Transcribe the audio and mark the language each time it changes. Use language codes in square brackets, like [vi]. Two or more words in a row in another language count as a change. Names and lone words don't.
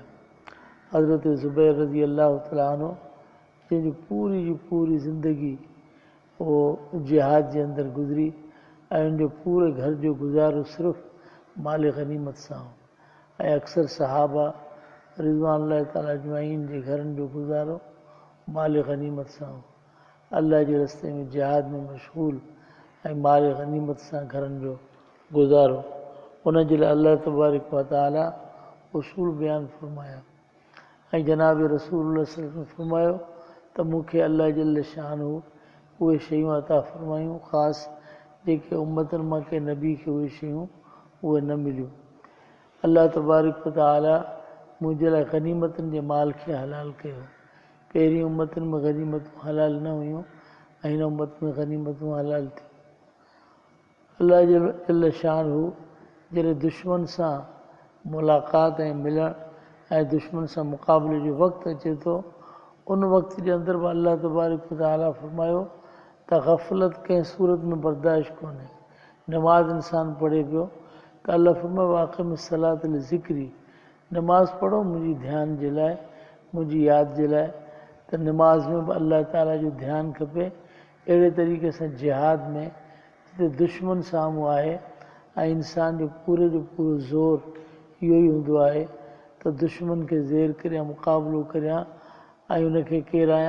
[sd] हज़रत ज़ुबैर [ar] رضي الله تعالى عنه [sd] जंहिंजी पूरी जी पूरी ज़िंदगी उहो जिहाद जे अंदरि गुज़री ऐं उनजो पूरे घर जो गुज़ारो सिर्फ़ु माल गनीमत सां हो। ऐं अक्सर सहाबा [ar] رضوان الله تعالى أجمعين [sd] जे घरनि जो गुज़ारो माल गनीमत सां हो। अल्लाह जे रस्ते में जिहाद में मशगूल ऐं माल गनीमत सां घरनि जो गुज़ारो, उनजे लाइ अल्लाह [ar] تبارك وتعالى [sd] उसूल बयानु फ़रमाया। ऐं जनाब रसूलुल्लाह [ar] صلى الله عليه وسلم [sd] फ़रमायो त मूंखे अल्लाह [ar] جل شانه [sd] उहे शयूं अता फ़रमायूं ख़ासि जेके उम्मतनि मां कंहिं नबी खे उहे शयूं उहे न मिलियूं। अल्लाह [ar] تبارك وتعالى [sd] मुंहिंजे लाइ गनीमतनि जे माल खे हलाल कयो। पहिरीं उम्मतनि में गनीमतूं हलाल न हुयूं ऐं हिन उम्मत में गनीमतूं हलाल थियूं। अल्लाह [ar] جل شانه [sd] जॾहिं दुश्मन सां मुलाक़ात ऐं मिलणु ऐं दुश्मन सां मुक़ाबले जो वक़्तु अचे थो, उन वक़्त जे अंदरि बि अल्लाह [ar] تبارك وتعالى [sd] फ़रमायो त ग़फ़लत कंहिं सूरत में बर्दाश्त कोन्हे। नमाज़ इंसान पढ़े पियो त अल्लाह फ़रमायो [ar] وأقم الصلاة لذكري, [sd] नमाज़ पढ़ो मुंहिंजी ध्यान जे लाइ, मुंहिंजी यादि जे लाइ। त नमाज़ में बि अल्लाह ताला जो ध्यानु खपे। अहिड़े तरीक़े सां जिहाद में जिते दुश्मन साम्हूं आहे ऐं इंसान जो पूरो ज़ोर इहो ई हूंदो आहे त दुश्मन खे ज़ेर करियां, मुक़ाबिलो करियां ऐं उनखे किरायां।